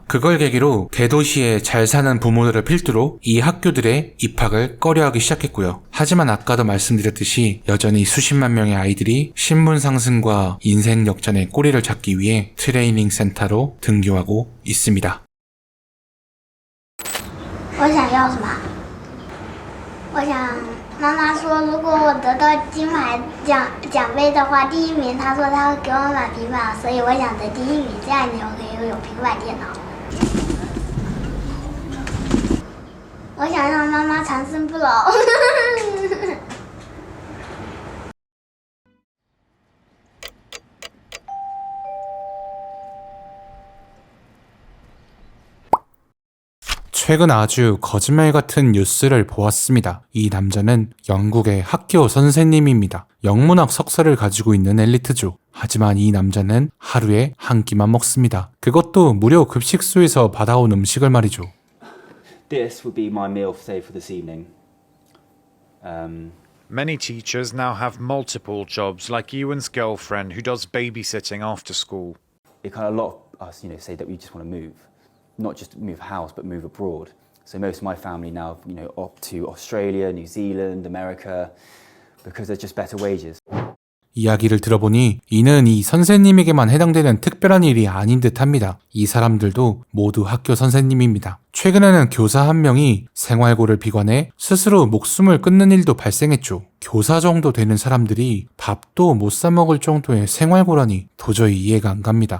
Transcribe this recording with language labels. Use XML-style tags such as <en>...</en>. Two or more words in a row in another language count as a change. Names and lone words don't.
<ko>그걸 계기로 대도시에 잘 사는 부모들을 필두로 이 학교들의 입학을 꺼려하기 시작했고요. 하지만 아까도 말씀드렸듯이 여전히 수십만 명의 아이들이 신분 상승과 인생 역전의 꼬리를 잡기 위해 트레이닝 센터로 등교하고 있습니다.</ko> <zh>我想要什么？我想妈妈说，如果我得到金牌奖杯的话，第一名，她说她会给我买平板，所以我想得第一名，这样你就可以有平板电脑。我想让妈妈长生不老。</zh> <ko>최근 아주 거짓말 같은 뉴스를 보았습니다. 이 남자는 영국의 학교 선생님입니다. 영문학 석사를 가지고 있는 엘리트죠. 하지만 이 남자는 하루에 한 끼만 먹습니다. 그것도 무료 급식소에서 받아온 음식을 말이죠.</ko> <en>This would be my meal, say, for this evening. Many teachers now have multiple jobs, like Ewan's girlfriend who does babysitting after school. It kind of, a lot of us, say that we just want to move, not just move house, but move abroad. So most of my family now, opt to Australia, New Zealand, America, because there's just better wages.</en> <ko>이야기를 들어보니 이는 이 선생님에게만 해당되는 특별한 일이 아닌 듯합니다. 이 사람들도 모두 학교 선생님입니다. 최근에는 교사 한 명이 생활고를 비관해 스스로 목숨을 끊는 일도 발생했죠. 교사 정도 되는 사람들이 밥도 못 사 먹을 정도의 생활고라니 도저히 이해가 안 갑니다.</ko>